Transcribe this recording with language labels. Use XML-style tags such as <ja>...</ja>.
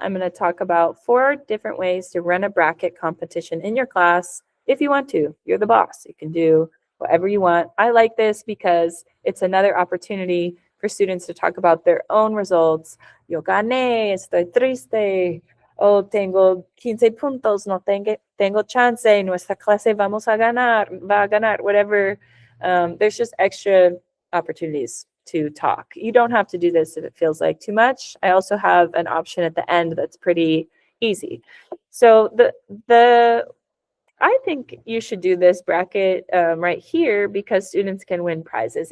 <en>I'm going to talk about 4 different ways to run a bracket competition in your class if you want to. You're the boss. You can do whatever you want. I like this because it's another opportunity for students to talk about their own results.</en> <es>Yo gané, estoy triste, o tengo 15 puntos, no tengo chance, nuestra clase vamos a ganar, va a ganar, whatever.</es> <en>There's just extra opportunities to talk. You don't have to do this if it feels like too much. I also have an option at the end that's pretty easy. So the I think you should do this bracket right here because students can win prizes.</en>